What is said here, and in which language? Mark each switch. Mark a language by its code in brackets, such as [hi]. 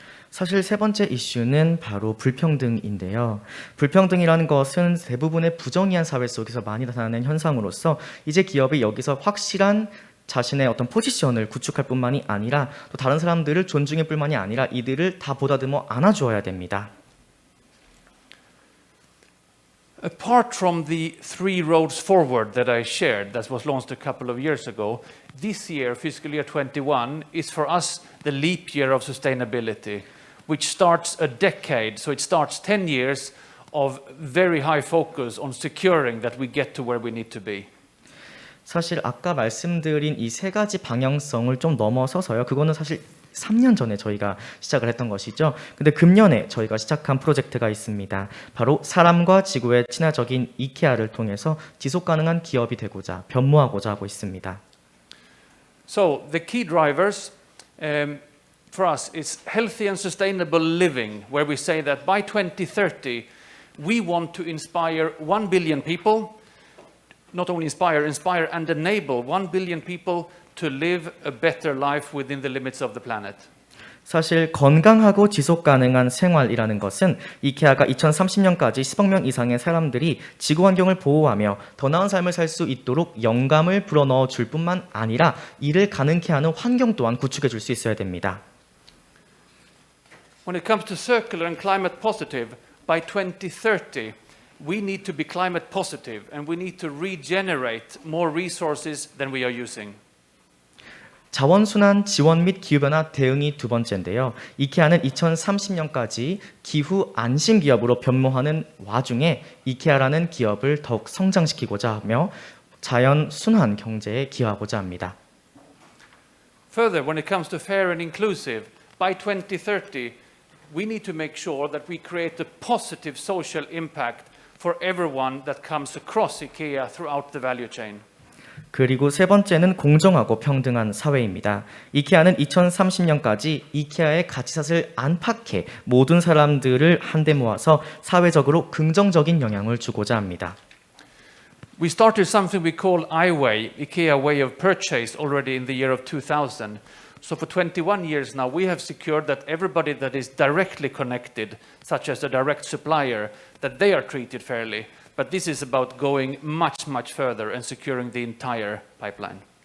[ko] 사실 세 번째 이슈는 바로 불평등인데요. 불평등이라는 것은 대부분의 부정의한 사회 속에서 많이 나타나는 현상으로서 이제 기업이 여기서 확실한 자신의 어떤 포지션을 구축할 뿐만이 아니라 또 다른 사람들을 존중할 뿐만이 아니라 이들을 다 보다듬어 안아주어야 됩니다. [en] Apart from the three roads forward that I shared, that was launched a couple of years ago, this year, fiscal year 21, is for us the leap year of sustainability, which starts a decade, so it starts 10 years of very high focus on securing that we get to where we need to be. [ko] 사실 아까 말씀드린 이 세 가지 방향성을 좀 넘어서서요. 그거는 사실 3년 전에 저희가 시작을 했던 것이죠. 근데 금년에 저희가 시작한 프로젝트가 있습니다. 바로 사람과 지구의 친화적인 이케아를 통해서 지속 가능한 기업이 되고자 변모하고자 하고 있습니다. [en] So the key drivers for us is healthy and sustainable living, where we say that by 2030 we want to inspire 1 billion people, not only inspire and enable 1 billion people to live a better life within the limits of the planet. [ko] 사실 건강하고 지속 가능한 생활이라는 것은 이케아가 2030년까지 10억 명 이상의 사람들이 지구 환경을 보호하며 더 나은 삶을 살 수 있도록 영감을 불어넣어 줄 뿐만 아니라 이를 가능케 하는 환경 또한 구축해 줄 수 있어야 됩니다. [en] When it comes to circular and climate positive, by 2030 we need to be climate positive and we need to regenerate more resources than we are using. [ko] 자원순환 지원 및 기후변화 대응이 두 번째인데요. 이케아는 2030년까지 기후 안심 기업으로 변모하는 와중에 이케아라는 기업을 더욱 성장시키고자 하며 자연 순환 경제에 기여하고자 합니다. [en] Further, when it comes to fair and inclusive, by 2030 we need to make sure that we create a positive social impact for everyone that comes across IKEA throughout the value chain. [ko] 그리고 세 번째는 공정하고 평등한 사회입니다. 이케아는 2030년까지 이케아의 가치사슬 안팎의 모든 사람들을 한데 모아서 사회적으로 긍정적인 영향을 주고자 합니다. [en] We started something we call iWay, IKEA Way of Purchase, already in the year of 2000. So for 21 years now, we have secured that everybody that is directly connected, such as a direct supplier, that they are treated fairly. But this is about going much, much further and securing the entire pipeline.